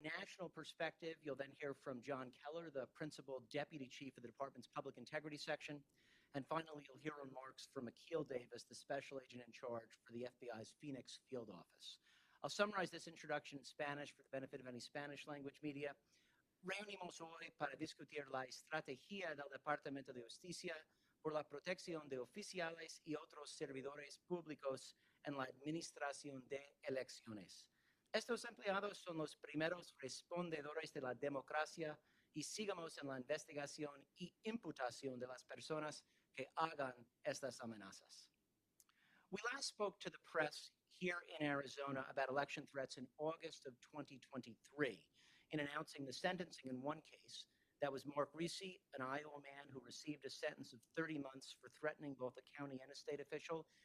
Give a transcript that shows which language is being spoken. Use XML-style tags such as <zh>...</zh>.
<en>national perspective, you'll then hear from John Keller, the Principal Deputy Chief of the Department's Public Integrity Section. And finally, you'll hear remarks from Akil Davis, the Special Agent in charge for the FBI's Phoenix Field Office. I'll summarize this introduction in Spanish for the benefit of any Spanish language media.</en> <es>Reunimos hoy para discutir la estrategia del Departamento de Justicia por la protección de oficiales y otros servidores públicos en la administración de elecciones. Estos empleados son los primeros respondedores de la democracia y sigamos en la investigación y imputación de las personas que hagan estas amenazas.</es> <en>We last spoke to the press here in Arizona about election threats in August of 2023 in announcing the sentencing in one case. That was Mark Reese, an Iowa man who received a sentence of 30 months for threatening both a county and a state official.</en>